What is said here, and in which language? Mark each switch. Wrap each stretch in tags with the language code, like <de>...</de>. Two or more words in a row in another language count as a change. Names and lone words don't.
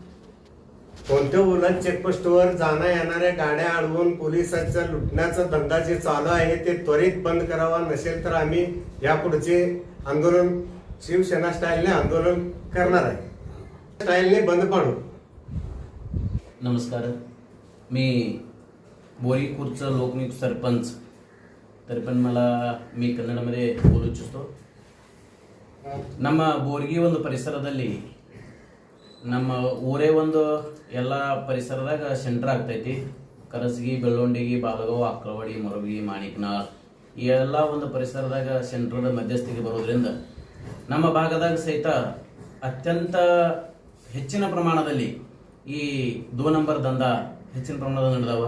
<mr>कोणत्या उलट चेकपोस्टवर जाणं येणाऱ्या गाड्या अडवून पोलिसांचा लुटण्याचा धंदा जे चालू आहे ते त्वरित बंद करावा, नसेल तर आम्ही यापुढचे आंदोलन शिवसेना स्टाईलने आंदोलन करणार आहे। स्टाईलने बंद पाडू। नमस्कार, मी बोरीपूरचा लोकनियुक्त सरपंच तरी पण मी कन्नडमध्ये बोलू इच्छितो.</mr> <kn>ನಮ್ಮ ಬೋರ್ಗಿ ಒಂದು ಪರಿಸರದಲ್ಲಿ ನಮ್ಮ ಊರೇ ಒಂದು ಎಲ್ಲ ಪರಿಸರದಾಗ ಸೆಂಟರ್ ಆಗ್ತೈತಿ. ಕರಸಗಿ, ಬೆಳ್ಳೊಂಡಿಗಿ, ಬಾಲಗಾವ್, ಅಕ್ಕಲವಾಡಿ, ಮೊರಬಿ, ಮಾಣಿಕ್ನಾಳ್ ಈ ಎಲ್ಲ ಒಂದು ಪರಿಸರದಾಗ ಸೆಂಟ್ರದ ಮಧ್ಯಸ್ಥಿಗೆ ಬರೋದ್ರಿಂದ ನಮ್ಮ ಭಾಗದಾಗ ಸಹಿತ ಅತ್ಯಂತ ಹೆಚ್ಚಿನ ಪ್ರಮಾಣದಲ್ಲಿ ಈ 2 ನಂಬರ್ ದಂಧ ಹೆಚ್ಚಿನ ಪ್ರಮಾಣದಲ್ಲಿ ನಡೆದವ.</kn>